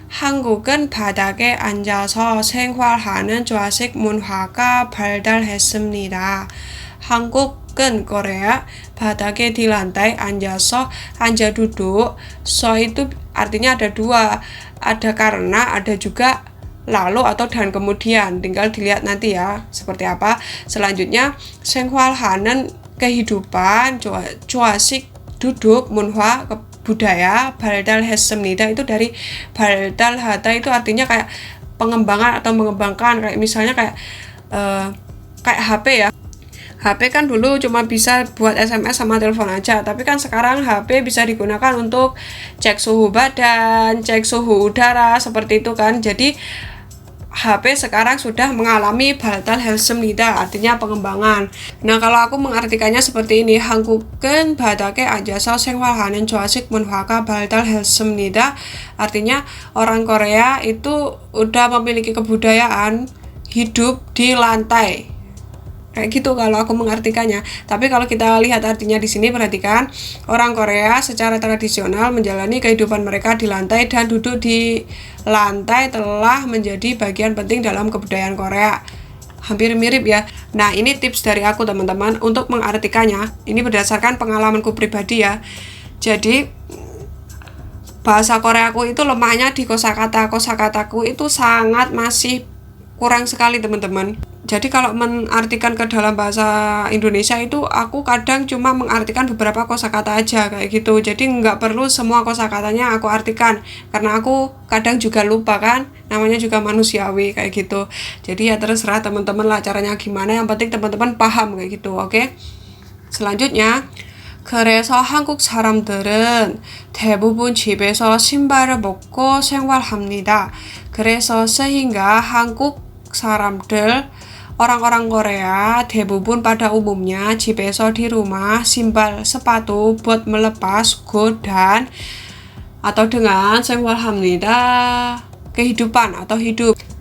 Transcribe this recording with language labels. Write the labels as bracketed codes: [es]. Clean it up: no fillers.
[ko] 한국은 바닥에 앉아서 생활하는 좌식 문화가 발달했습니다. 한국은 [id] Korea, [ko] 바닥에 [id] di lantai, [ko] 앉아서 [id] anja duduk, so itu artinya ada dua, ada karena, ada juga lalu atau dan kemudian, tinggal dilihat nanti ya seperti apa. Selanjutnya [ko] 생활하는 [id] kehidupan, [ko] 좌식 [id] duduk, [ko] 문화 [id] budaya, [ko] 발달했습니다 [id] itu dari [ko] 발달하다 [id] itu artinya kayak pengembangan atau mengembangkan, kayak misalnya kayak HP ya. HP kan dulu cuma bisa buat SMS sama telepon aja, tapi kan sekarang HP bisa digunakan untuk cek suhu badan, cek suhu udara, seperti itu kan. Jadi HP sekarang sudah mengalami [ko] 발달했습니다, [id] artinya pengembangan. Nah, kalau aku mengartikannya seperti ini, [ko] 한국은 바닥에 앉아서 생활하는 좌식 문화가 발달했습니다. [id] Artinya orang Korea itu udah memiliki kebudayaan hidup di lantai. Kayak gitu kalau aku mengartikannya. Tapi kalau kita lihat artinya di sini, perhatikan, orang Korea secara tradisional menjalani kehidupan mereka di lantai, dan duduk di lantai telah menjadi bagian penting dalam kebudayaan Korea. Hampir mirip ya. Nah, ini tips dari aku teman-teman untuk mengartikannya. Ini berdasarkan pengalamanku pribadi ya. Jadi bahasa Koreaku itu lemahnya di kosakata. Kosakataku itu sangat masih kurang sekali teman-teman. Jadi kalau mengartikan ke dalam bahasa Indonesia itu aku kadang cuma mengartikan beberapa kosakata aja kayak gitu. Jadi nggak perlu semua kosakatanya aku artikan, karena aku kadang juga lupa kan, namanya juga manusiawi kayak gitu. Jadi ya terserah teman-teman lah caranya gimana, yang penting teman-teman paham kayak gitu, oke? Selanjutnya, [ko] 그래서 한국 사람들은 대부분 집에서 신발을 벗고 생활합니다. 그래서 [id] sehingga [ko] 한국 saram들, [id] orang-orang Korea [ko] 대부분 [id] pada umumnya [ko] 집에서 [id] di rumah, [ko] 신발 [id] sepatu buat melepas, dan atau dengan [ko] 생활합니다 [id] kehidupan atau hidup.